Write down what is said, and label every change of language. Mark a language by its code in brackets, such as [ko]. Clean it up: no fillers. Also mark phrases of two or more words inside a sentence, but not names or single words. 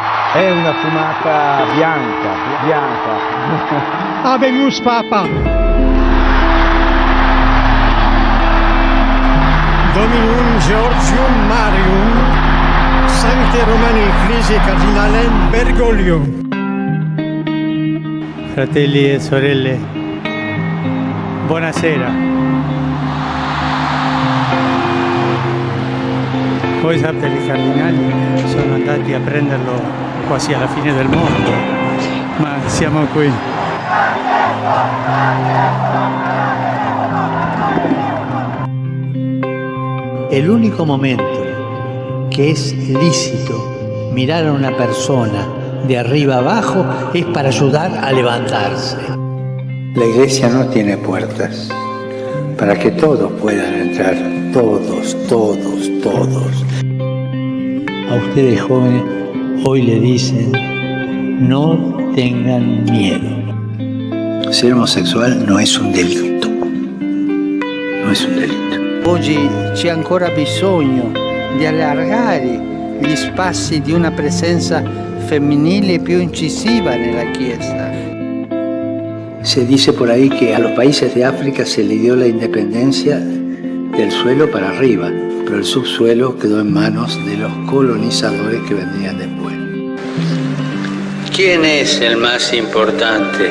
[it] È una fumata bianca, bianca. [la] Habemus Papa. Dominum Georgium Marium, Sancte Romani Ecclesiae Cardinalem Bergoglio. [it] Fratelli e sorelle, buonasera. Voi sapete, i cardinali sono andati a prenderlo quasi alla fine del mondo, ma siamo qui. [es] El único momento que es lícito mirar a una persona de arriba abajo es para ayudar a levantarse. La iglesia no tiene puertas para que todos puedan entrar, todos. A ustedes jóvenes hoy le dicen, no tengan miedo. Ser homosexual no es un delito. No es un delito. [it] Oggi c'è ancora bisogno di allargare gli spazi di una presenza femminile più incisiva nella Chiesa. [es] Se dice por ahí que a los países de África se le dio la independencia del suelo para arriba, pero el subsuelo quedó en manos de los colonizadores que vendrían después. ¿Quién es el más importante?